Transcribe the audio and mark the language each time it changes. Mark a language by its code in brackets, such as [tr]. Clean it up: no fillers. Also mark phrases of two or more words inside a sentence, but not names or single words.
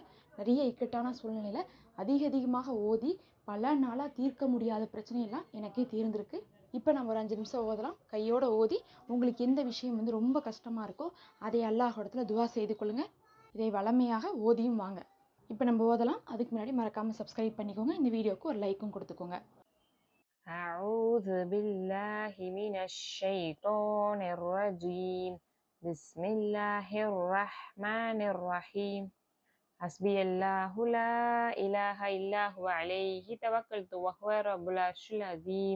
[ta] நிறைய இக்கட்டான சூழ்நிலையில் அதிகமாக ஓதி பல நாளாக தீர்க்க முடியாத பிரச்சனையெல்லாம் எனக்கே தீர்ந்திருக்கு. இப்போ நம்ம ஒரு 5 நிமிஷம் ஓதலாம். கையோட ஓதி உங்களுக்கு எந்த விஷயம் வந்து ரொம்ப கஷ்டமாக இருக்கோ அதை அல்லாஹ் இடத்துல துவா செய்து கொள்ளுங்கள். இதை வளமையாக ஓதியும் வாங்க. இப்போ நம்ம ஓதலாம். அதுக்கு முன்னாடி மறக்காமல் சப்ஸ்கிரைப் பண்ணிக்கோங்க. இந்த வீடியோவுக்கு ஒரு லைக்கும் கொடுத்துக்கோங்க. [ar] أعوذ بالله من الشيطان الرجيم. بسم الله الرحمن الرحيم. حسبي الله لا إله إلا هو عليه توكلت وهو رب العرش العظيم.